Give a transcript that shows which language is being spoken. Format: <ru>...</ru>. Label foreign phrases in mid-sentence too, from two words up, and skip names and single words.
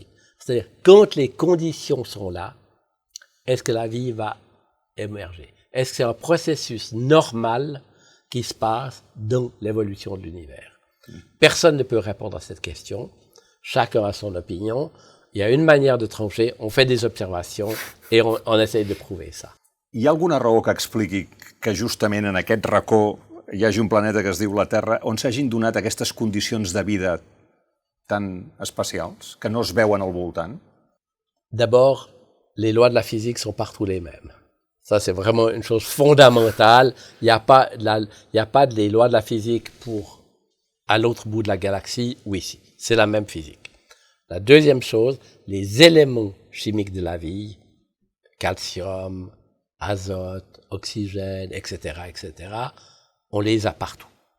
<fr>C'est-à-dire, quand les conditions sont là, est-ce que la vie va émerger? Est-ce que c'est un processus normal qui se passe dans l'évolution de l'univers? Personne ne peut répondre à cette question. Chacun a son opinion. Il y a une manière de trancher. On fait des observations et on essaye de prouver ça.</fr> <ca>Hi ha alguna raó que expliqui que justament en aquest racó hi hagi un planeta que es diu la Terra on s'hagin donat aquestes condicions de vida tan especials que no es veuen al voltant?</ca> <fr>D'abord, les lois de la physique sont partout les mêmes. Ça, c'est vraiment une chose fondamentale. Il n'y a pas des lois de la physique à l'autre bout de la galaxie ou ici. C'est la même physique. La deuxième chose, les éléments chimiques de la vie, calcium, azote, oxygène, etc., on les a partout.</fr>